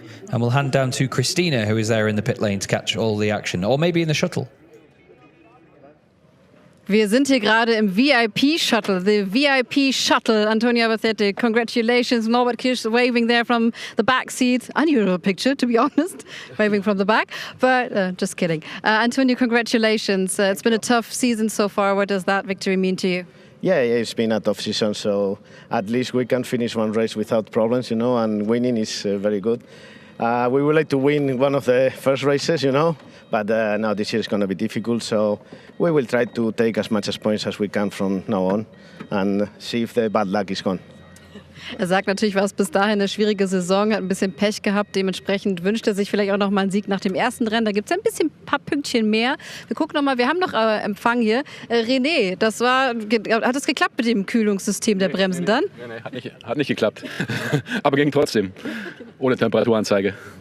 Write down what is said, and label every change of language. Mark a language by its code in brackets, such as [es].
[en] And we'll hand down to Christina, who is there in the pit lane to catch all the action, or maybe in the shuttle. [de] Wir sind hier gerade im VIP-Shuttle, the VIP-Shuttle, Antonia Bathete. [en] Congratulations, Norbert Kisch waving there from the back seat. Unusual picture, to be honest, waving from the back, but just kidding. Antonio, congratulations. It's been a tough season so far. What does that victory mean to you? Yeah, it's been a tough season, so at least we can finish one race without problems, and winning is very good. We would like to win one of the first races, but now this year is going to be difficult, so we will try to take as much as points as we can from now on and see if the bad luck is gone. [de] Sagt natürlich, war es bis dahin eine schwierige Saison, hat ein bisschen Pech gehabt. Dementsprechend wünscht er sich vielleicht auch noch mal einen Sieg nach dem ersten Rennen. Da gibt es ein paar Pünktchen mehr. Wir gucken noch mal, wir haben noch Empfang hier. René, hat es geklappt mit dem Kühlungssystem der Bremsen dann? Nee, hat nicht geklappt. Aber ging trotzdem. Ohne Temperaturanzeige.